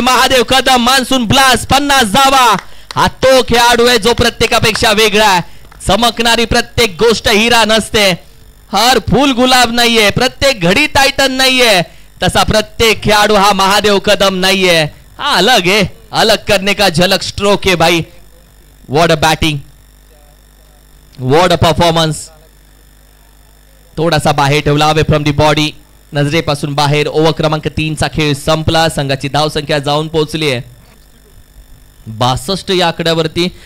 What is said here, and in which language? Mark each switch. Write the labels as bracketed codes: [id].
[mr] Mahadev Kadam monsoon blast 50 धावा. हा तो खेळाडू आहे जो प्रत्येकापेक्षा वेगळा आहे. चमकणारी प्रत्येक गोष्ट हिरा नसते, हर फूल गुलाब नाहीये, प्रत्येक घडी टायटन नाहीये. तसा प्रत्येक खेळाडू हा महादेव कदम नाहीये. [hi] हा अलग है, अलग करने का झलक स्ट्रोक है भाई. [en] What a batting, what a performance. [mr] थोडासा बाहेर ठेवला [en] away from the body, [mr] नजरेपासून बाहेर. ओव्हर क्रमांक 3 चा खेळ संपला. संघाची धावसंख्या जाऊन पोहोचली आहे 62 या आकड्यावरती.